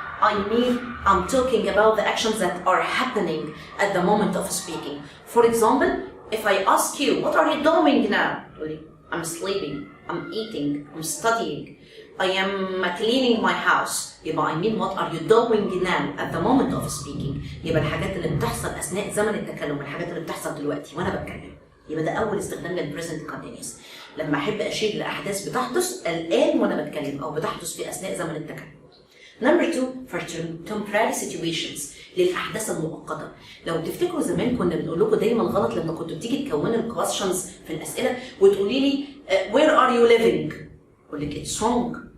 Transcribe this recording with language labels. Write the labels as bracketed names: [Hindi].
[English] I mean, I'm talking about the actions that are happening at the moment of speaking. For example, if I ask you, what are you doing now? I'm sleeping, I'm eating, I'm studying, I am cleaning my house. يبقى I mean what are you doing now at the moment of speaking. [Arabic] يبقى الحاجات اللي بتحصل أثناء زمن التكلم، الحاجات اللي بتحصل دلوقتي وأنا بتكلم. يبقى ده أول استخدام للpresent continuous. لما أحب أشير لأحداث بتحدث الآن وأنا بتكلم أو بتحدث في أثناء زمن التكلم. [English] Number 2 for temporary situations [Arabic] للأحداث المؤقتة. لو تفتكروا زمان كنا بنقول لكم دايما غلط لما كنتوا بتيجي تكونوا الكويشنز في الأسئلة وتقولي لي [English] where are you living؟ [Arabic] أقول لك [English] it's wrong.